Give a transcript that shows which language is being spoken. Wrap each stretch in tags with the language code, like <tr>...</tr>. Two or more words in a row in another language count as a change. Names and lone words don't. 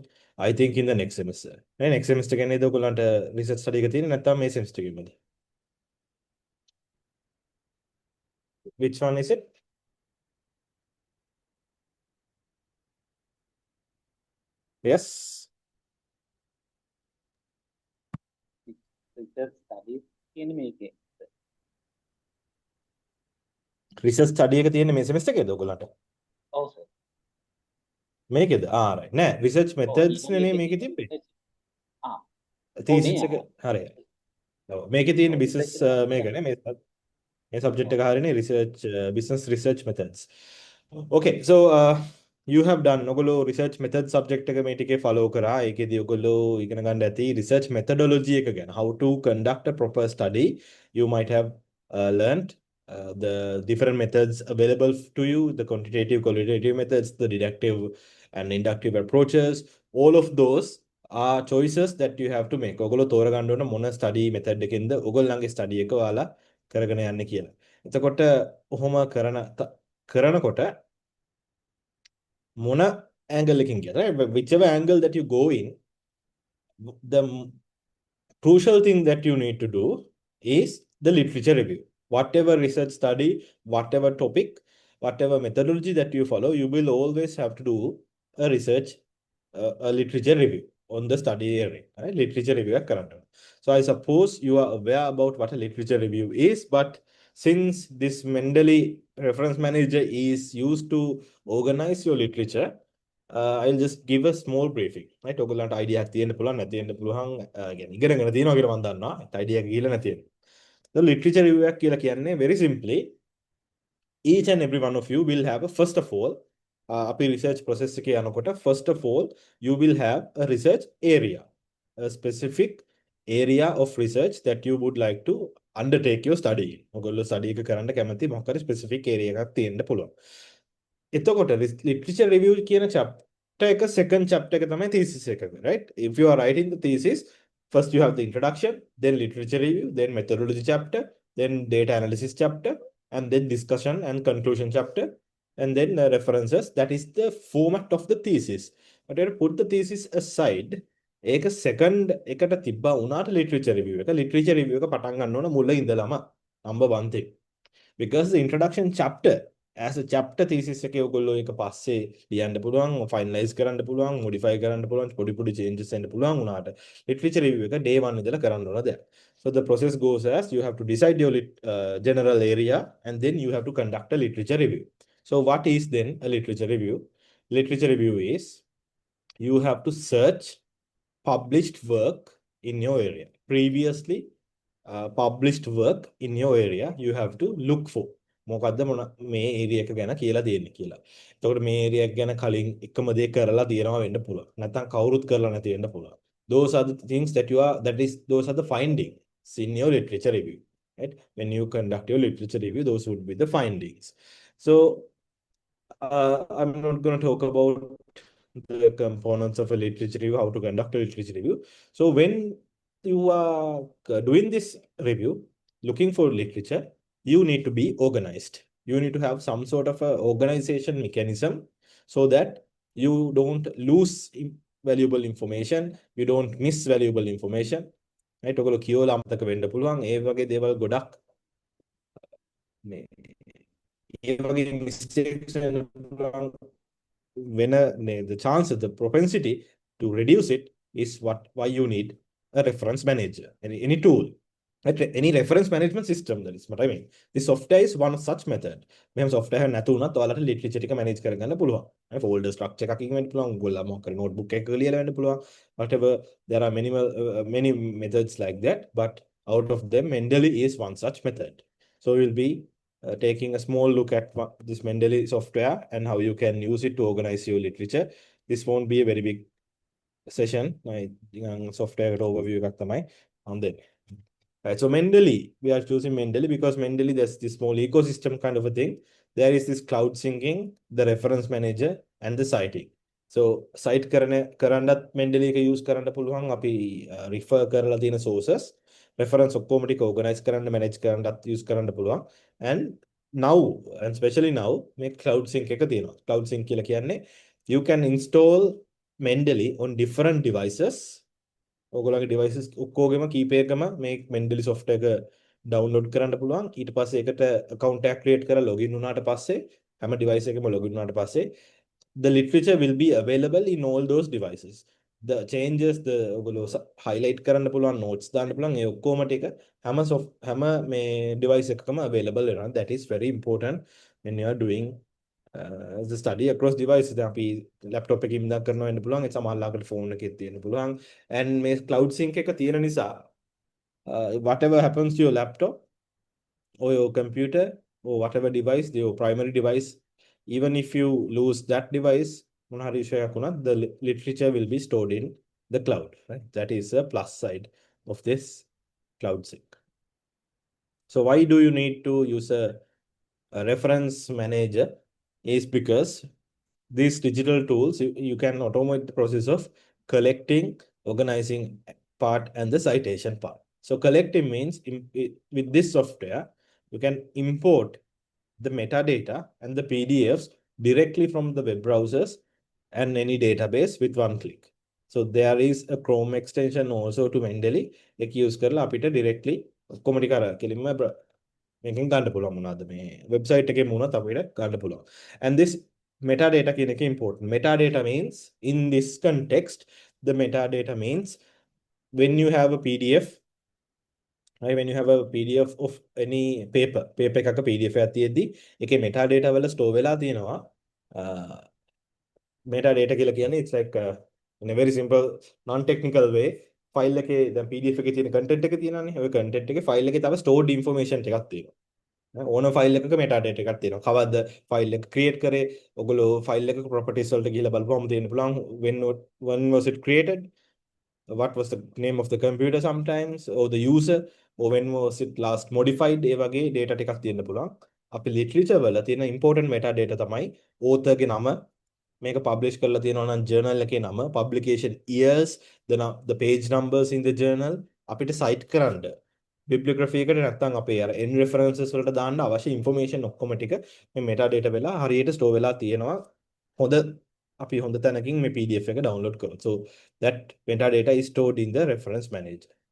<en>I think in the next semester. Next semester</en> <si>කියන්නේ ඔයගොල්ලන්ට</si> <en>research study</en> <si>එක තියෙන්නේ නැත්නම් මේ semester එකේමද?</si> <en>Which one is it? Yes. Research studies</en> <si>කියන මේකේ.</si> <en>Research study</en> <si>එක තියෙන්නේ මේ semester එකේද ඔයගොල්ලන්ට? ඔව් සර්. මේකේද? right. නෑ</si> <en>research methods</en> <si>නේ මේකේ තිබ්බේ. thesis එක හරි. ඔව් මේකේ තියෙන business මේකනේ මේ subject එක හරිනේ</si> <en>research business research methods. Okay, so you have done ඔයගොල්ලෝ research method subject</en> <si>එක මේ ටිකේ</si> <en>follow කරා.</en> <si>ඒකේදී ඔයගොල්ලෝ ඉගෙන ගන්න ඇති</si> <en>research methodology</en> <si>එක ගැන.</si> <en>How to conduct a proper study. You might have learned the different methods available to you, the quantitative, qualitative methods, the deductive and inductive approaches. All of those are choices that you have to make.</en> <si>ඔයගොල්ලෝ තෝරගන්න ඕන මොන</si> <en>study method</en> <si>එකෙන්ද ඔයගොල්ලන්ගේ study එක ඔයාලා කරගෙන යන්නේ කියලා. එතකොට ඔහොම කරනකොට මොන angle එකකින් කියද?</si> <en>Right? Whichever angle that you go in, the crucial thing that you need to do is the literature review. Whatever research study, whatever topic, whatever methodology that you follow, you will always have to do a research, a literature review on the study area. Right? Literature review current. So I suppose you are aware about what a literature review is, but since this Mendeley reference manager is used to organize your literature, I'll just give a small briefing. Right?</en> <si>ඔයගොල්ලන්ට idea එකක් තියෙන්න පුළුවන් නැති වෙන්න පුළුවන්. يعني ඉගෙනගෙන තියෙනවා කියලා මම දන්නවා. idea එක ගිහලා නැති වෙන.</si> <en>The literature review</en> <si>එකක් කියලා කියන්නේ</si> <en>very simply each and every one of you will have a first of all අපි research process</en> <si>එකේ යනකොට</si> <en>first of all you will have a research area, a specific area of research that you would like to undertake your study in.</en> <si>ඔයගොල්ලෝ study එක කරන්න කැමති මොකක් හරි</si> <en>specific area</en> <si>එකක් තියෙන්න පුළුවන්. එතකොට</si> <en>literature review</en> <si>කියන chapter එක</si> <en>second chapter</en> <si>එක තමයි thesis එක,</si> <en>right? If you are writing the thesis, first you have the introduction, then literature review, then methodology chapter, then data analysis chapter, and then discussion and conclusion chapter, and then references. That is the format of the thesis. But you put the thesis aside.</en> <si>ඒක second එකට තිබ්බා උනාට</si> <en>literature review</en> <si>එක.</si> <en>literature review</en> <si>එක පටන් ගන්න ඕන මුල ඉඳලම.</si> <en>number 1 thing. Because the introduction chapter as a chapter thesis</en> <si>එකේ ඔයගොල්ලෝ ඒක පස්සේ ලියන්න පුළුවන්, finalize කරන්න පුළුවන්, modify කරන්න පුළුවන්, පොඩි changes එන්න පුළුවන් උනාට</si> <en>literature review</en> <si>එක day 1 ඉඳලා කරන්න ඕන දෙයක්.</si> <en>So the process goes as you have to decide your general area and then you have to conduct a literature review. So what is then a literature review? Literature review is you have to search published work in your area. Previously published work in your area, you have to look for.</en> <si>මොකද්ද මේ ඒරියා එක ගැන කියලා දෙන්නේ කියලා. එතකොට මේ ඒරියා එක ගැන කලින් එකම දේ කරලා තියෙනවා වෙන්න පුළුවන්. නැත්නම් කවුරුත් කරලා නැති වෙන්න පුළුවන්.</si> <en>Those are the things those are the findings in your literature review. Right? When you conduct your literature review, those would be the findings. So I'm not going to talk about the components of a literature review, how to conduct a literature review. So when you are doing this review, looking for literature, you need to be organized. You need to have some sort of a organization mechanism so that you don't lose valuable information, you don't miss valuable information. Right?</en> <si>ඔයගොල්ලෝ කියවලා අමතක වෙන්න පුළුවන්. ඒ වගේ දේවල් ගොඩක් මේ ඒ වගේ</si> <en>mistakes</en> <si>වෙන්න පුළුවන්</si> <en>when the chance, the propensity to reduce it is why you need a reference manager, any tool. Any reference management system, that is what I mean. This software is one such method.</en> <si>මෙහෙම software එක නැතු වුණත් ඔයාලට literature ටික manage කරගන්න පුළුවන්.</si> <en>folder structure</en> <si>එකකින් වෙන්න පුළුවන්. ඔයගොල්ලෝ මොකක් හරි notebook එකක ලියලා වෙන්න පුළුවන්.</si> <en>Whatever, there are many methods like that, but out of them Mendeley is one such method. So we'll be taking a small look at this Mendeley software and how you can use it to organize your literature. This won't be a very big session.</en> <si>software එකට overview එකක් තමයි.</si> <en>Right, so Mendeley, we are choosing Mendeley because Mendeley, there's this small ecosystem kind of a thing. There is this cloud syncing, the reference manager, and the citing.</en> <si>So cite කරන්නත් Mendeley එක use කරන්න පුළුවන්. අපි</si> <en>refer කරලා</en> <si>තියෙන sources, reference ඔක්කොම ටික organize කරන්න, manage කරන්නත් use කරන්න පුළුවන්.</si> <en>And now, and especially now,</en> <si>මේ</si> <en>cloud sync</en> <si>එක තියෙනවා.</si> <en>Cloud sync</en> <si>කියලා කියන්නේ</si> <en>you can install Mendeley on different devices.</en> <si>ඔයගොල්ලෝගේ devices ඔක්කොගෙම කීප එකම මේ Mendeley software එක download කරන්න පුළුවන්. ඊට පස්සේ ඒකට account එකක් create කරලා login වුණාට පස්සේ හැම device එකකම login වුණාට පස්සේ</si> <en>the literature will be available in all those devices. The changes, the</en> <si>ඔයගොල්ලෝ highlight කරන්න පුළුවන්, notes දාන්න පුළුවන්, ඒ ඔක්කොම ටික හැම මේ device එකකම available වෙනවා.</si> <en>That is very important when you are doing the study across devices.</en> <si>දැන් අපි laptop එකකින් ඉඳන් කරනවා වෙන්න පුළුවන්, ඒ සමහරවිට phone එකේ තියෙන්න පුළුවන්.</si> <en>And මේ cloud sync</en> <si>එක තියෙන නිසා</si> <en>whatever happens to your laptop or your computer or whatever device, your primary device, even if you lose that device,</en> <si>මොන හරි විෂයක් වුණත්</si> <en>the literature will be stored in the cloud, right? That is a plus side of this cloud sync. So why do you need to use a reference manager? Is because these digital tools, you can automate the process of collecting, organizing part, and the citation part. So collecting means with this software, you can import the metadata and the PDFs directly from the web browsers and any database with one click. So there is a Chrome extension also to Mendeley.</en> <si>එක use කරලා අපිට directly ඔක්කොම ටික අර කෙලින්ම මේකෙන් ගන්න පුළුවන් මොනවාද මේ වෙබ්සයිට් එකේ මුණත් අපිට ගන්න පුළුවන්.</si> <en>And this metadata</en> <si>කියන එක</si> <en>important. Metadata means in this context, the metadata means when you have a PDF, right? When you have a PDF of any paper</en> <si>එකක PDF එකක් තියෙද්දි ඒකේ metadata වල store වෙලා තියෙනවා.</si> <en>Metadata</en> <si>කියලා කියන්නේ</si> <en>it's like in a very simple non technical way file</en> <si>එකේ දැන් PDF එකේ තියෙන content එක තියෙනවානේ. ඔය content එකේ file එකේ තව stored information ටිකක් තියෙනවා. ඕන ෆයිල් එකක metadata එකක් තියෙනවා. කවද්ද ෆයිල් එක create කරේ? ඔයගොල්ලෝ ෆයිල් එකක properties වලට ගිහලා බලපුවම තියෙන්න පුළුවන්</si> <en>when was it created? What was the name of the computer sometimes, or the user, or when was it last modified?</en> <si>ඒ වගේ data ටිකක් තියෙන්න පුළුවන්. අපි literature වල තියෙන</si> <en>important metadata</en> <si>තමයි author ගේ නම, මේක publish කරලා තියෙනවා නම් journal එකේ නම,</si> <en>publication years, the page numbers in the journal,</en> <si>අපිට cite කරන්න bibliography එකට නැත්නම් අපේ අර n references වලට දාන්න අවශ්‍ය information ඔක්කොම ටික මේ metadata වෙලා හරියට store වෙලා තියෙනවා. අපි හොඳ තැනකින් මේ PDF එක download කරොත්.</si> <en>So that metadata is stored in the reference manager.</en>